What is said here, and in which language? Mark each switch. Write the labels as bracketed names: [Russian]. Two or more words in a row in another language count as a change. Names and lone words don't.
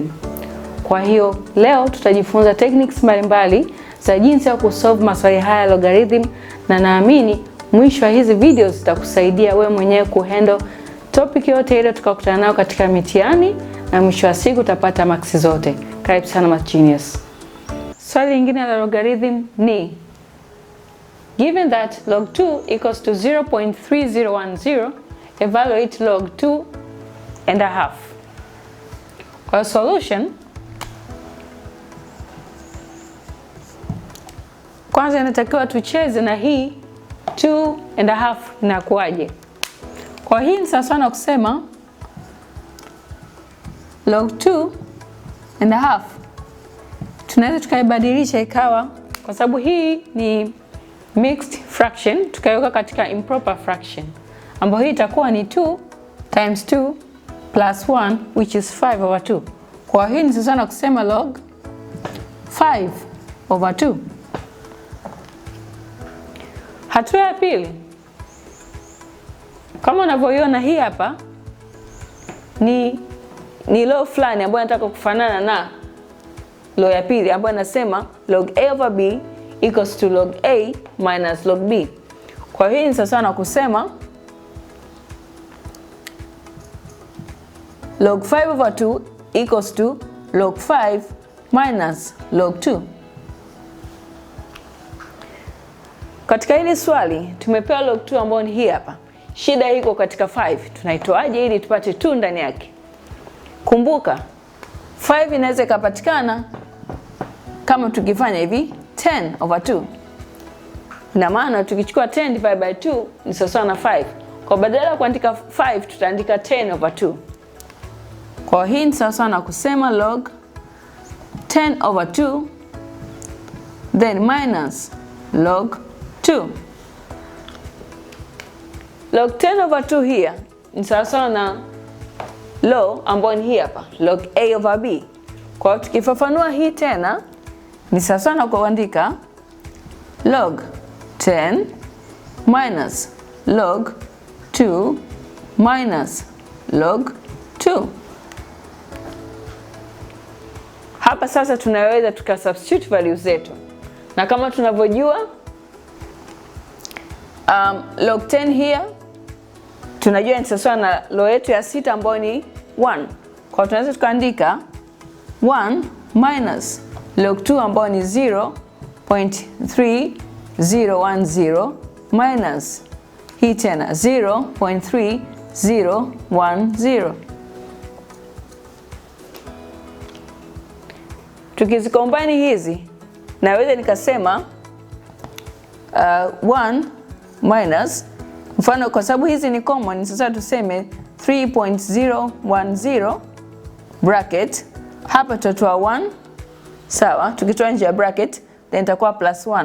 [Swahili] Kwa hiyo leo tutajifunza techniques mbalimbali za jinsi ya kusolve maswali haya ya logarithm, na naamini mwisho wa hizi videos zitakusaidia wewe mwenyewe kuhandle topic yote ile tukakutana nayo katika mitihani, na mwisho wa siku utapata marks zote. Karibu sana MathGenius. Swali lingine la logarithm ni [English] given that log 2 equals to 0.3010, evaluate log 2.5. [Swahili] Kwa solution, kwanza inatakiwa tucheze na hii 2.5 inakuaje. Kwa hii ni sawa na kusema log 2.5 tunaweza tukaibadilisha ikawa, kwa sababu hii ni [English] mixed fraction, [Swahili] tukaiweka katika [English] improper fraction, [Swahili] ambayo hii itakuwa ni [English] 2 times 2 plus 1 which is 5/2. [Swahili] Kwa hii ni sawa na kusema log 5/2. Hatua ya pili, kama unavyoiona hii hapa ni law fulani ambayo nataka kufanana na law ya pili ambayo inasema [English] log a over b equals to log a minus log b. [Swahili] Kwa hiyo ni sawa na kusema [English] log 5/2 equals to log 5 minus log 2. [Swahili] Katika hili swali tumepewa log 2 ambayo ni hii hapa. Shida iko katika 5. Tunaitoaje ili tupate 2 ndani yake? Kumbuka 5 inaweza ikapatikana kama tukifanya hivi 10/2. Ina maana tukichukua 10 [English] divided by [Swahili] 2 ni sawa na 5. Kwa badala ya kuandika 5 tutaandika 10/2. Kwa hii ni sawa na kusema [English] log 10/2 then minus log 2. Log 10/2 here [Swahili] ni sawa na law ambayo ni hii hapa [English] log a over b. [Swahili] Kwa hiyo tukifafanua hii tena ni sawa na kuandika [English] log 10 minus log 2 [Swahili] minus log 2. Hapa sasa tunaweza tukasubstitute values zetu, na kama tunavyojua [English] log 10 here [Swahili] tunajua ni sawa na law yetu ya 6 ambayo ni 1. Kwa tunaweza tukaandika [English] 1 minus log 2 [Swahili] ambayo ni 0.3010 minus hii tena 0.3010. Tukizikombine hizi naweza nikasema 1 minus, mfano kwa sababu hizi ni common, sasa tuseme 3.010 bracket, hapa tutatoa 1 sawa, tukitoa nje ya bracket then itakuwa plus 1.